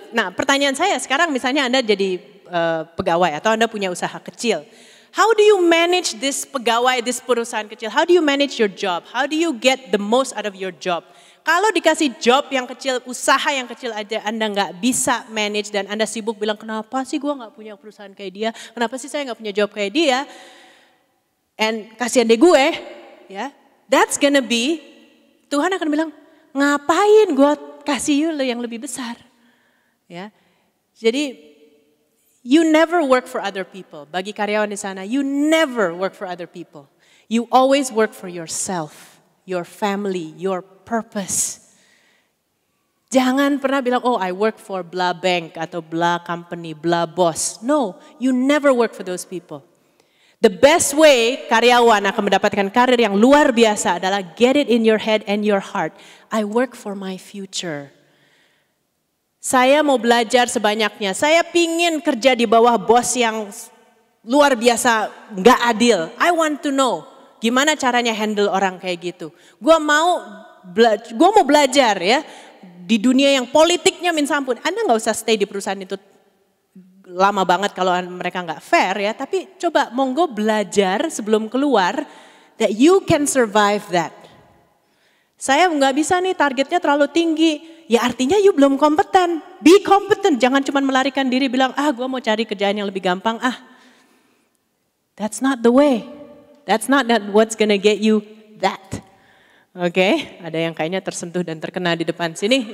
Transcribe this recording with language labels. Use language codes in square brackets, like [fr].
[id] Nah, pertanyaan saya sekarang, misalnya Anda jadi pegawai atau Anda punya usaha kecil. [en] How do you manage this pegawai, this [id] perusahaan kecil? [en] How do you manage your job? How do you get the most out of your job? [id] Kalau dikasih job yang kecil, usaha yang kecil aja Anda nggak bisa manage dan Anda sibuk bilang kenapa sih gue nggak punya perusahaan kayak dia, kenapa sih saya nggak punya job kayak dia, and kasihan deh gue, ya, [en] that's gonna be, [id] Tuhan akan bilang ngapain gue kasih lu yang lebih besar, ya, jadi [en] you never work for other people. [id] Bagi karyawan di sana, [en] you never work for other people, you always work for yourself, your family, your purpose. [id] Jangan pernah bilang, [en] oh I work for blah bank [id] atau [en] blah company, blah boss. No, you never work for those people. The best way [id] karyawan akan mendapatkan karir yang luar biasa adalah [en] get it in your head and your heart. I work for my future. [id] Saya mau belajar sebanyaknya. Saya pingin kerja di bawah bos yang luar biasa, gak adil. [en] I want to know [id] gimana caranya [en] handle [id] orang kayak gitu. Gue mau belajar ya di dunia yang politiknya minta ampun. Anda nggak usah stay di perusahaan itu lama banget kalau mereka nggak fair ya. Tapi coba monggo belajar sebelum keluar [en] that you can survive that. [id] Saya nggak bisa nih targetnya terlalu tinggi. Ya artinya you belum kompeten. [en] Be competent. [id] Jangan cuma melarikan diri bilang gue mau cari kerjaan yang lebih gampang. [en] That's not the way. That's not what's gonna get you that. [id] Oke, ada yang kayaknya tersentuh dan terkena di depan sini.